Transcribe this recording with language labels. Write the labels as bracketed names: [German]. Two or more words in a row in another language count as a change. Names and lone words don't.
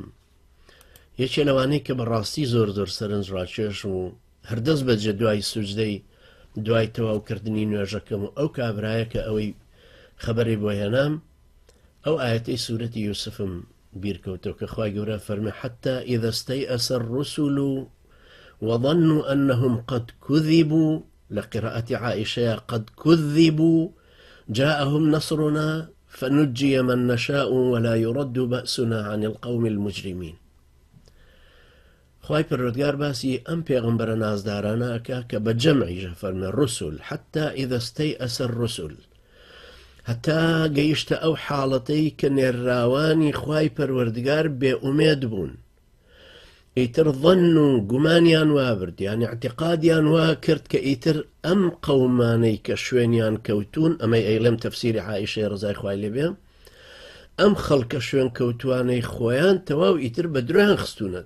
[Central Kurdish] یەکێ لەوانەیە کە بەڕاستی زۆر زۆر سەرنج ڕاکێش و هەردەست بەجێ دوای سوجدەی دوای تەواوکردنی نوێژەکەم و ئەو کابرایە کە ئەوەی خەبەری بۆ هێنام ئەو ئاەتەی سوورەتی یوسفم بیرکەوتەوە کە خوای گەورە فەرمێ [Arabic] حتى إذا استيأس الرسل وظنوا أنهم قد كذبوا لقراءة عائشة قد كذبوا جاءهم نصرنا فنجي من نشاء ولا يرد بأسنا عن القوم المجرمين. [Central Kurdish] خواهي پروردگار باسی ئەم پێغەمبەرە نازدارانە ئەکا کە بە جەمعیژە فەرمێ [Arabic] الرسل حتى إذا استيأس الرسل [Central Kurdish] هەتا گەیشتە ئەو حاڵەتەی کە نێرراوانی خوای پەروەردگار بێئومێد بوون، ئیتر ظن و گومانیان وابرد، یعنی اعتقادیان وا کرد کە ئیتر ئەم قەومانەی کە شوێنیان کەوتون، ئەمەی ئەیڵێم تەفسیری عائیشەی ڕزای خوای لێبێ، ئەم خەڵکە شوێن کەوتوانەی خۆیان تەواو ئیتر بە درۆیان خستوونەت.